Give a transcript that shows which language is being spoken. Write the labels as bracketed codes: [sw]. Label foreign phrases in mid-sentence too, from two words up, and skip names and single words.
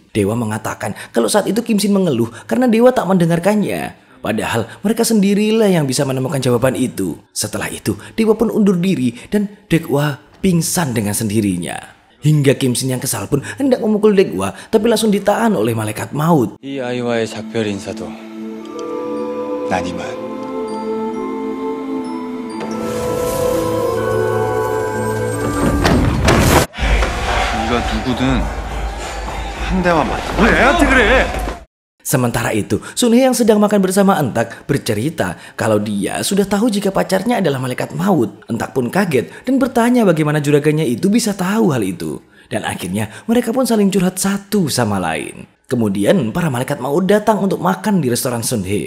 [id] Dewa mengatakan kalau saat itu Kim Shin mengeluh karena dewa tak mendengarkannya. Padahal mereka sendirilah yang bisa menemukan jawaban itu. Setelah itu, dewa pun undur diri dan Daekwoo pingsan dengan sendirinya. Hingga Kim Shin yang kesal pun hendak memukul Daekwoo tapi langsung ditahan oleh malaikat maut. [ko] 이 아이와의 작별 인사도 난 이만. 네가 누구든 한 대만 맞아. 왜 애한테 그래? [id] Sementara itu, Sun Hye yang sedang makan bersama Entak bercerita kalau dia sudah tahu jika pacarnya adalah malaikat maut. Entak pun kaget dan bertanya bagaimana juragannya itu bisa tahu hal itu. Dan akhirnya mereka pun saling curhat satu sama lain. Kemudian para malaikat maut datang untuk makan di restoran Sun Hye.